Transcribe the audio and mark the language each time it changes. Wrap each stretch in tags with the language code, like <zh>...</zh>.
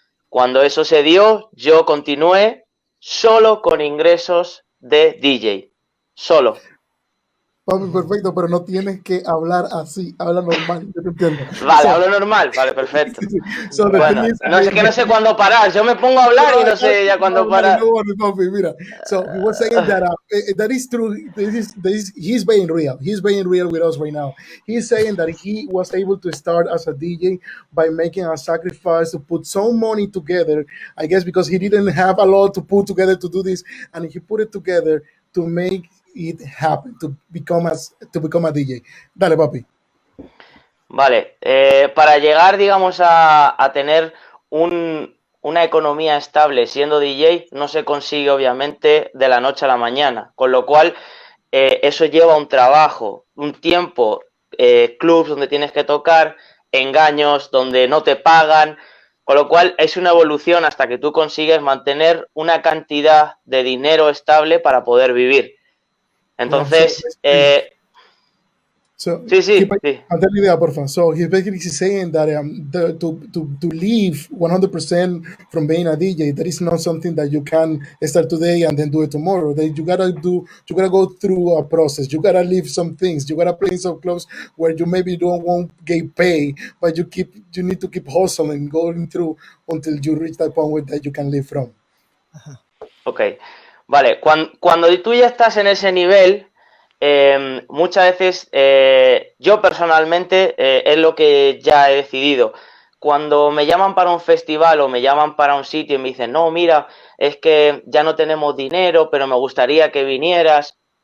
<es>Cuando eso se dio, yo continué solo con ingresos de DJ. Solo. Papi, perfecto, pero no tienes que hablar así, habla normal, yo te entiendo. Vale,</es> <en>So,</en> <es>hablo normal, vale, perfecto.</es> <en>so the thing</en> <es>Bueno,</es> <en>is,</en> <es>no sé que no sé cuándo parar. Yo me pongo a hablar y no sé ya cuándo parar.</es> <en>no worry,</en> <es>papi, mira.</es> <en>So he was saying that that is true. He's being real. He's being real with us right now. He's saying that he was able to start as a DJ by making a sacrifice to put some money together. I guess because he didn't have a lot to put together to do this, and he put it together to make it happen to become a DJ.</en> <es>Dale, papi. Vale, para llegar, digamos, a tener una economía estable siendo DJ, no se consigue, obviamente, de la noche a la mañana. Con lo cual, eso lleva un trabajo, un tiempo, clubs donde tienes que tocar, engaños donde no te pagan. Con lo cual, es una evolución hasta que tú consigues mantener una cantidad de dinero estable para poder vivir. Entonces,</es> <en>So</en> <es>sí, sí, sí.</es> <en>I'll tell you that, porfa. So he's basically saying that to leave 100% from being a DJ, that is not something that you can start today and then do it tomorrow. That you gotta go through a process. You gotta leave some things. You gotta play some clubs where you maybe won't get paid, but you need to keep hustling, going through until you reach that point where that you can live from.</en> <es>Ok, vale, cuando tú ya estás en ese nivel, muchas veces yo personalmente es lo que ya he decidido. Cuando me llaman para un festival o me llaman para un sitio y me dicen, no, mira, es que ya no tenemos dinero, pero me gustaría que vinieras.</es>